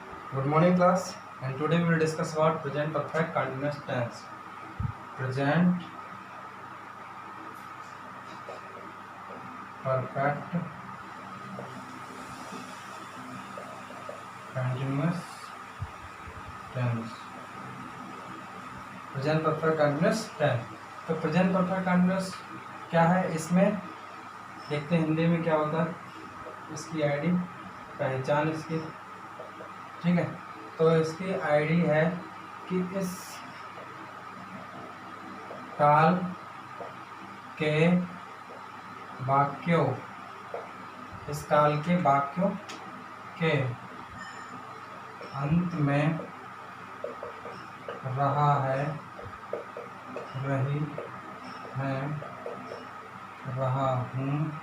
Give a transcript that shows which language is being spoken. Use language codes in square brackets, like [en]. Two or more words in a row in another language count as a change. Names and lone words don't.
[en] Good morning class, and today we will discuss about present perfect continuous tense. Present perfect continuous tense. Present perfect continuous tense. [hi] तो [en] present perfect continuous [hi] क्या है, इसमें देखते हैं हिंदी में क्या होता है, इसकी आईडी पहचान इसकी, ठीक है। तो इसकी आईडी है कि इस काल के वाक्यों, इस काल के वाक्यों के अंत में रहा है, रही है, रहा हूँ